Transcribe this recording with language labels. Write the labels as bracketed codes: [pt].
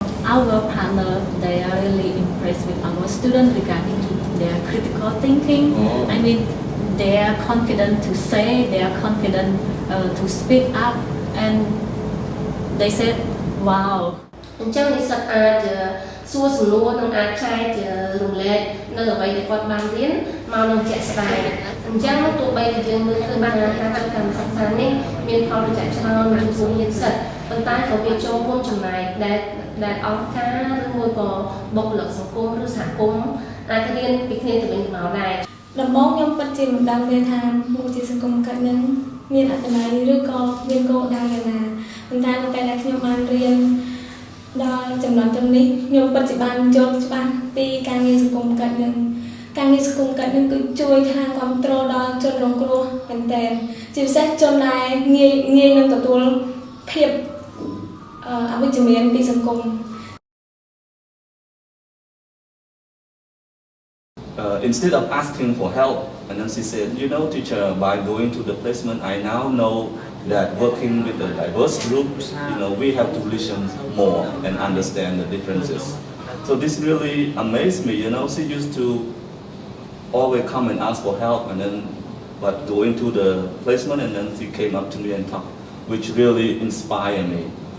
[en] Our partner, they are really impressed with our students regarding to their critical thinking. I mean, they are confident to say, they are confident to speak up, and they said, "Wow." [km] អញ្ចឹងនិស្សិតអាចសួរសំណួរនិងអាចចែករំលែកនៅអ្វីដែលគាត់បានរៀនមកនឹងជាក់ស្ដែងអញ្ចឹងទោះបីជាយើងមើលឃើញបានថាការកម្មសិក្សានេះមានផលប្រយោជន៍ច្រើនចំពោះនិស្សិតប៉ុន្តែក៏វាចូលរួមចំណែកដែលអង្គការឬមួយក៏បុគ្គលិកសង្គមឬសហគមន៍អាចរៀនពីគ្នាទៅវិញទៅមកដែរដំបូងខ្ញុំពិតជាមិនដឹងទេថាមុខជាសង្គមកាត់នឹងមានអត្ថន័យឬក៏មានគោលដៅយ៉ាងណាប៉ុន្តែនៅពេលដែលខ្ញុំបានរៀន ដល់ចំណុចទាំងនេះខ្ញុំពិតជាបានយល់ច្បាស់ពីការងារសង្គមកាត់នឹងការងារសង្គមកាត់នឹងគឺជួយខាងគ្រប់គ្រងដល់ជនរងគ្រោះមែនទែនជាពិសេសជនដែលងាយនឹងទទួលភាពអវិជ្ជមានពីសង្គម [en] Instead of asking for help, and then she said, you know, teacher, by going to the placement, I now know that working with the diverse groups, you know, we have to listen more and understand the differences. So this really amazed me, you know, she used to always come and ask for help, and then, but going to the placement, and then she came up to me and talked, which really inspired me.